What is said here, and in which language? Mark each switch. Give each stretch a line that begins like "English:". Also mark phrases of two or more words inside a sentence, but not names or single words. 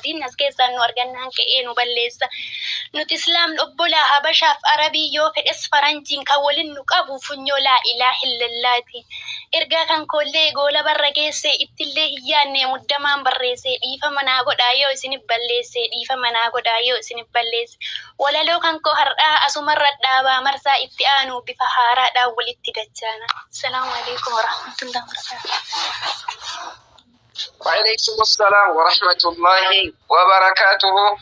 Oromo: Diin as keessaan nu argannaan ka'ee nu balleessaa. Nuti Islaam obbolaa Habashaaf Arabii yoo fedhes faranjiin kan waliin nu qabu funyoo
Arabic: لا إله إلا الله.
Oromo: Ergaa kan koollee goola barra geesse ittillee hin yaanne muddamaan barreesse dhiifa manaa godhaa yoo isinif balleesse dhiifa manaa godhaa yoo isinif balleesse. Walaloo kan koo har'aa asumarra dhaabaa marsaa itti aanu bifa haaraadhaan walitti dachaana.
Arabic: السلام عليكم ورحمة الله وبركاته. وعليكم السلام ورحمة الله وبركاته.